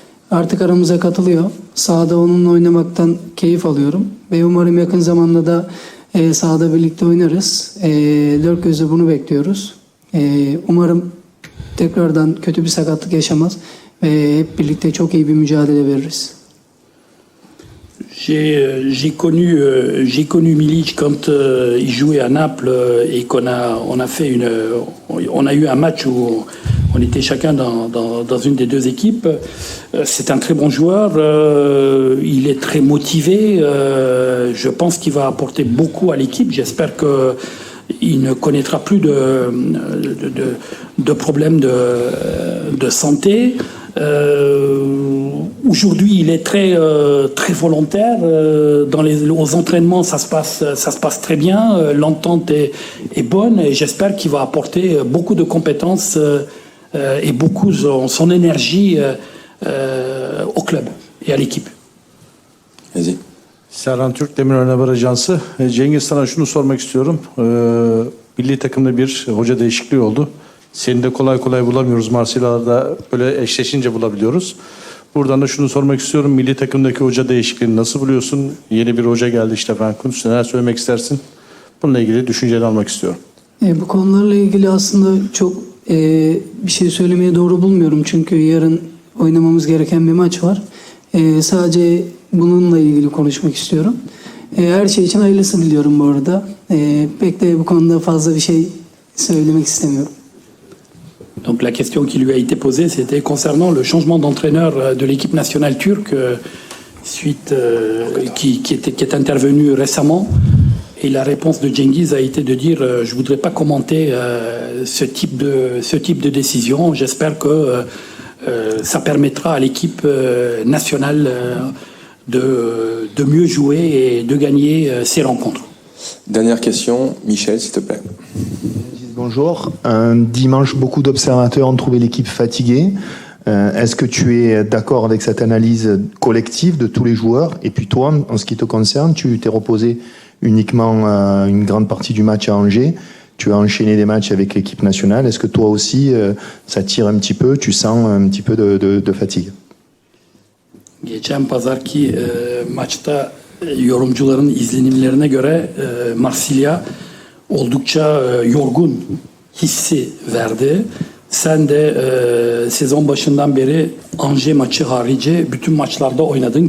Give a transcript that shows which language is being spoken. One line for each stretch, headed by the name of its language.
Turkish: Artık aramıza katılıyor. Sahada onunla oynamaktan keyif alıyorum. Ve umarım yakın zamanda da sahada birlikte oynarız. Dört gözle bunu bekliyoruz. Umarım tekrardan kötü bir sakatlık yaşamaz. Ve hep birlikte çok iyi bir mücadele veririz.
French: J'ai connu Milic quand il jouait à Naples et qu'on a eu un match où on était chacun dans une des deux équipes. C'est un très bon joueur, il est très motivé. Je pense qu'il va apporter beaucoup à l'équipe. J'espère que il ne connaîtra plus de problèmes de santé. Aujourd'hui, il est très volontaire. Aux entraînements, ça se passe très bien. L'entente est bonne et j'espère qu'il va apporter beaucoup de compétences et beaucoup son énergie au club et à l'équipe. Vas-y.
Turkish: Serhan Türk, Demirören Haber Ajansı. Cengiz, sana şunu sormak istiyorum. Milli takımda bir hoca değişikliği oldu. Seni de kolay kolay bulamıyoruz. Marsilya'da böyle eşleşince bulabiliyoruz. Buradan da şunu sormak istiyorum. Milli takımdaki hoca değişikliğini nasıl buluyorsun? Yeni bir hoca geldi, Stefan Kuntz. Neler söylemek istersin? Bununla ilgili düşünceni almak istiyorum. Bu konularla ilgili aslında çok bir şey söylemeye doğru bulmuyorum. Çünkü yarın oynamamız gereken bir maç var. Sadece bununla ilgili konuşmak istiyorum. Her şey için hayırlısı diliyorum bu arada. Pek de bu konuda fazla bir şey söylemek istemiyorum.
French: Donc la question qui lui a été posée, c'était concernant le changement d'entraîneur de l'équipe nationale turque qui est intervenu récemment. Et la réponse de Cengiz a été de dire je ne voudrais pas commenter ce type de décision. J'espère que ça permettra à l'équipe nationale de mieux jouer et de gagner ces rencontres. Dernière question, Michel, s'il te plaît. Bonjour. Un dimanche, beaucoup d'observateurs ont trouvé l'équipe fatiguée. Est-ce que tu es d'accord avec cette analyse collective de tous les joueurs? Et puis toi, en ce qui te concerne, tu t'es reposé uniquement une grande partie du match à Angers. Tu as enchaîné des matchs avec l'équipe nationale. Est-ce que toi aussi, ça tire un petit peu? Tu sens un petit peu de fatigue?
Turkish: Geçen pazarki maçta yorumcuların izlenimlerine göre Marsilya oldukça yorgun hissi verdi. Sen de sezon başından beri Angers maçı harici bütün maçlarda oynadın.